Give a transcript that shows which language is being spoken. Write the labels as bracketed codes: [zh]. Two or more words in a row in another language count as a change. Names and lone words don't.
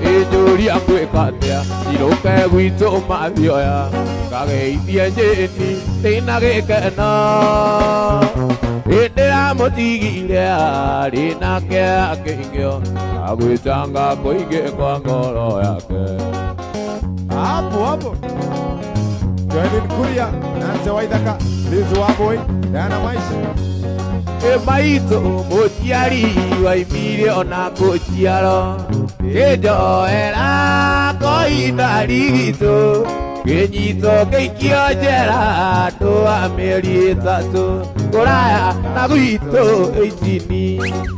[ki] Njũria ngwĩka atĩa, njinũke gwitũ Mathioya, ngageithie Jane, ndĩna gĩkeno. Ndĩramũtigire arĩ nake akĩingĩo, na gwĩcanga kũingĩ kwa ngoro yake. [sw] Hapo, hapo. [ki] Joelin Kuria, Nancy Waithaka, Liz Wambui, Diana Maishi. Ĩ maitũ mũciari waimire ona kũciarwo, ĩ njoera koinda rigitũ, kĩnyitwo gĩikio njera andũ a mĩeri ĩtatũ, kũraya na gwitũ eighteen.